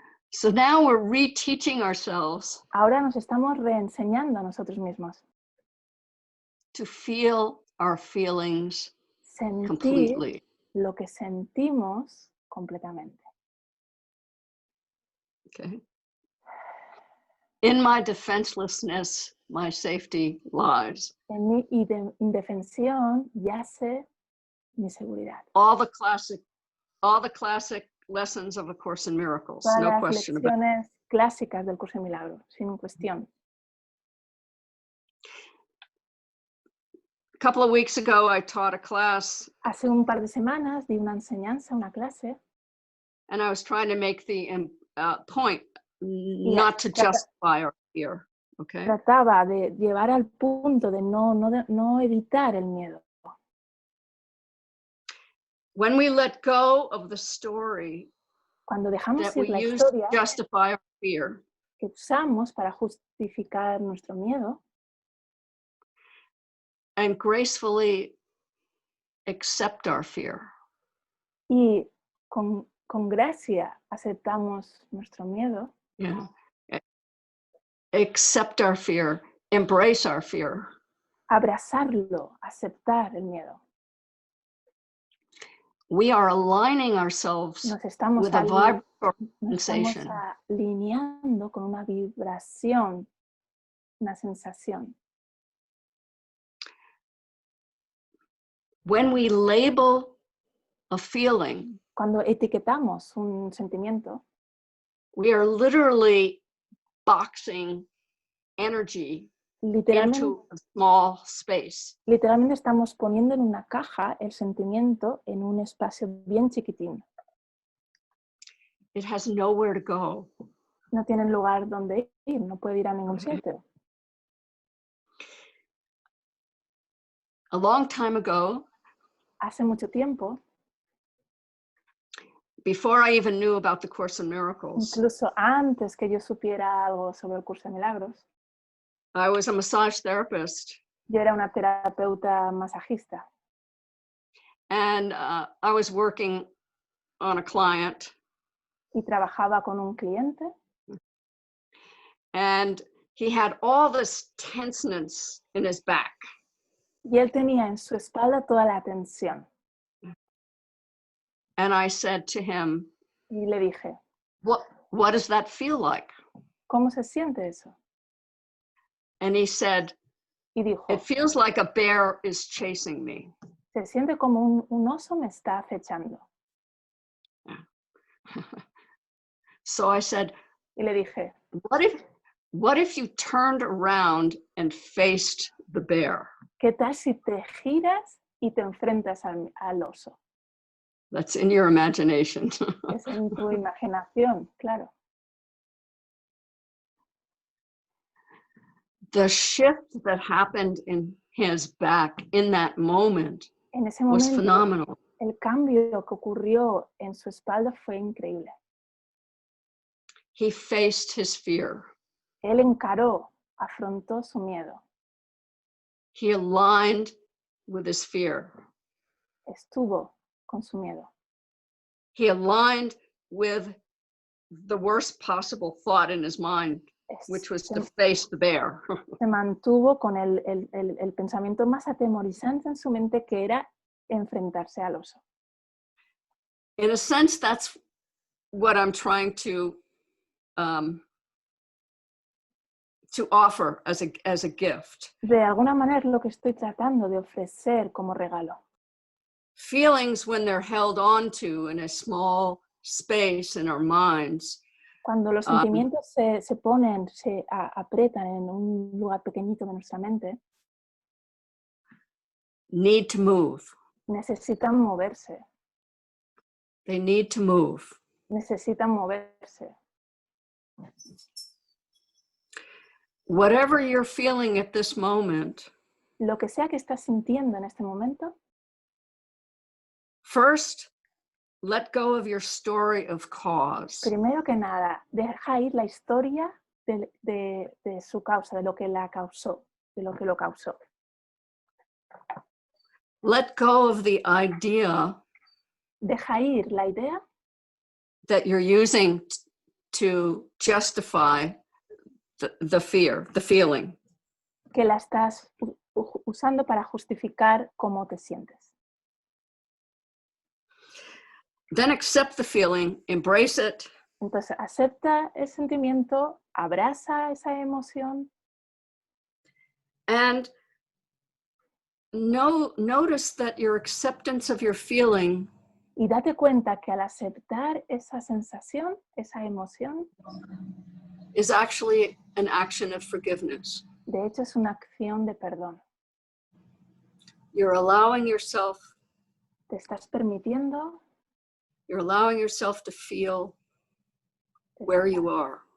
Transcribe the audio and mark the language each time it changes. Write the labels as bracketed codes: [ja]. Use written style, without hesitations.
[en] So now we're reteaching ourselves. [es] Ahora nos estamos reenseñando a nosotros mismos. [en] To feel our feelings completely. [es] Lo que sentimos completamente. [en] Okay. In my defenselessness, my safety lies. [es] En mi indefensión yace mi seguridad. [en] All the classic lessons of A Course in Miracles, [es] Todas [en] no question about it. [es] Las lecciones clásicas del Curso de Milagros, sin cuestión. [en] A couple of weeks ago, I taught a class. [es] Hace un par de semanas di una enseñanza, una clase. [en] And I was trying to make the point not to justify our fear. Okay. [es] Trataba de llevar al punto de no evitar el miedo. [en] When we let go of the story [es] Cuando dejamos [en] that [es] ir [en] we [es] la [en] use [es] historia [en] to justify our fear, [es] que usamos para justificar nuestro miedo, [en] and gracefully accept our fear. [es] Y con gracia aceptamos nuestro miedo. [en] Yeah. Accept our fear, embrace our fear. [es] Abrazarlo, aceptar el miedo. [en] We are aligning ourselves with a vibratory sensation. [es] Nos estamos alineando con una vibración, una sensación. [en] When we label a feeling, [es] cuando etiquetamos un sentimiento, [en] we are literally boxing energy into a small space. [es] Literalmente estamos poniendo en una caja el sentimiento en un espacio bien chiquitín. [en] It has nowhere to go. [es] No tiene lugar donde ir, no puede ir a ningún sitio. [en] A long time ago, [es] hace mucho tiempo, [en] before I even knew about the Course in Miracles, [es] incluso antes que yo supiera algo sobre el Curso de Milagros, [en] I was a massage therapist. [es] Yo era una terapeuta masajista. [en] And I was working on a client. [es] Y trabajaba con un cliente. [en] And he had all this tenseness in his back. [es] Y él tenía en su espalda toda la tensión. [en] And I said to him, [es] y le dije, [en] what does that feel like? [es] ¿Cómo se siente eso? [en] And he said, [es] y dijo, [en] it feels like a bear is chasing me. [es] se siente como un oso me está acechando. [en] So I said, [es] Y le dije, [en] what if you turned around and faced the bear? [es] ¿qué tal si te giras y te enfrentas al oso? [en] That's in your imagination. [es] Es en tu imaginación, claro. [en] The shift that happened in his back in that moment [es] En ese [en] was [es] momento, [en] phenomenal. [es] el cambio que ocurrió en su espalda fue increíble. [en] He faced his fear. [es] Él encaró, afrontó su miedo, [en] He aligned with his fear. [es] estuvo con su miedo. [en] He aligned with the worst possible thought in his mind, which was to face the bear. [es] Se mantuvo con el pensamiento más atemorizante en su mente, que era enfrentarse al oso. [en] In a sense, that's what I'm trying to offer as a gift. [es] De alguna manera es lo que estoy tratando de ofrecer como regalo. [en] Feelings, when they're held onto in a small space in our minds, [es] cuando los sentimientos se ponen, se aprietan en un lugar pequeñito de nuestra mente, [en] need to move. [es] Necesitan moverse. [en] They need to move. [es] Necesitan moverse. [en] Whatever you're feeling at this moment, [es] lo que sea que estás sintiendo en este momento, [en] first, let go of your story of cause. [es] primero que nada, deja ir la historia de su causa, de lo que la causó, de lo que lo causó. [en] Let go of the idea [es] Deja ir la idea [en] that you're using to justify the fear, the feeling. [es] que la estás usando para justificar cómo te sientes. [en] Then accept the feeling, embrace it. [es] Entonces, acepta el sentimiento, abraza esa emoción. [en] And notice that your acceptance of your feeling [es] y date cuenta que al aceptar esa sensación, esa emoción, [en] is actually an action of forgiveness. [es] De hecho, es una acción de perdón. [en] You're allowing yourself, [es] Te estás permitiendo, [en] you're allowing yourself to feel where you are.